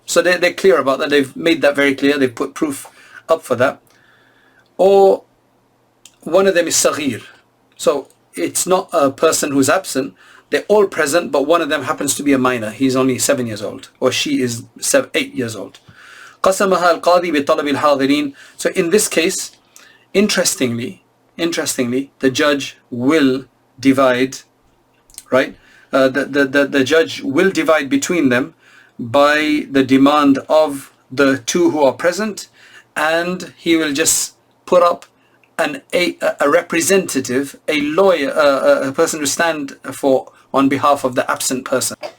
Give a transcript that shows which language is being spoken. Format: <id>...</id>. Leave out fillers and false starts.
<en>So they're clear about that. They've made that very clear. They've put proof up for that. Or one of them is saghir. So it's not a person who's absent. They're all present, but one of them happens to be a minor. He's only 7 years old, or she is 8 years old.</en> <ar>قسمها القاضي بطلب الحاضرين.</ar> <en>So in this case, interestingly, the judge will divide, right? The judge will divide between them by the demand of the two who are present, and he will just put up a representative, a lawyer, a person to stand for on behalf of the absent person.</en>